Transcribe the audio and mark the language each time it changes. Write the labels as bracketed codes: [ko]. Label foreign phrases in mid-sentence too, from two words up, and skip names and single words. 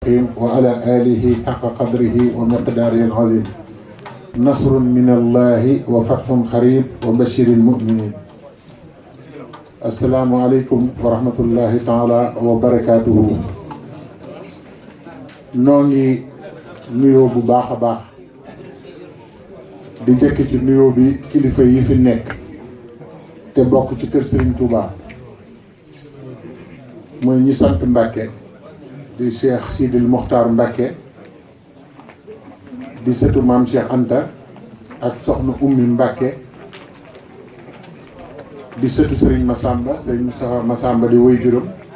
[ar] وعلى آله حق قدره ومقداره العظيم نصر من الله وفتح قريب وبشر المؤمنين السلام عليكم ورحمة الله تعالى وبركاته [wo] ñu ngi nuyu bu baax a baax di jëkk ci nuyoo bi kilifa yi fi nekk te bokk ci kër Serigne Touba mooy ñi sant Mbàkke di Cheikh Sidil Mokhtar Mbàkke di sëtu maam Cheikh Anta ak soxna Ummi Mbàkke di sëtu Serigne Massamba Serigne Massamba di woy juróom